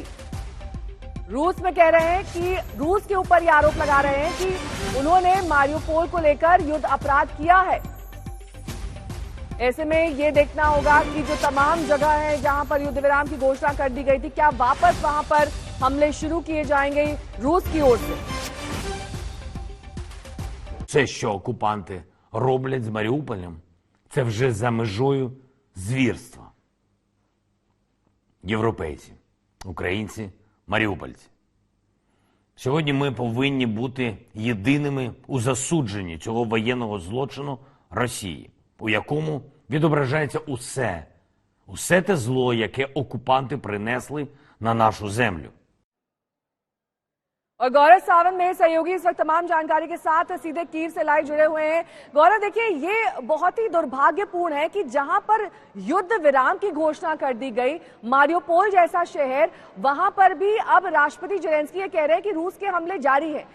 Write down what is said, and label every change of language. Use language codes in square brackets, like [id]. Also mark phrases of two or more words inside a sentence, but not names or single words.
[hi] रूस में कह रहे हैं कि रूस के ऊपर ये आरोप लगा रहे हैं कि उन्होंने मारियोपोल को लेकर युद्ध अपराध किया है। ऐसे में ये देखना होगा कि जो तमाम जगह है जहां पर युद्ध विराम की घोषणा कर दी गई थी, क्या वापस वहां पर हमले शुरू किए जाएंगे रूस की ओर से? [uk] Все, що окупанти роблять з Маріуполем, це вже за межою звірства. Європейці, українці, маріупольці. Сьогодні ми повинні бути єдиними у засудженні цього воєнного злочину Росії, у якому відображається усе те зло, яке окупанти принесли на нашу землю. [hi] और गौरव सावंत मेरे सहयोगी इस वक्त तमाम जानकारी के साथ सीधे कीव से लाइव जुड़े हुए हैं। गौरव, देखिए, ये बहुत ही दुर्भाग्यपूर्ण है कि जहां पर युद्ध विराम की घोषणा कर दी गई, मारियोपोल जैसा शहर, वहां पर भी अब राष्ट्रपति ज़ेलेंस्की ये कह रहे हैं कि रूस के हमले जारी है।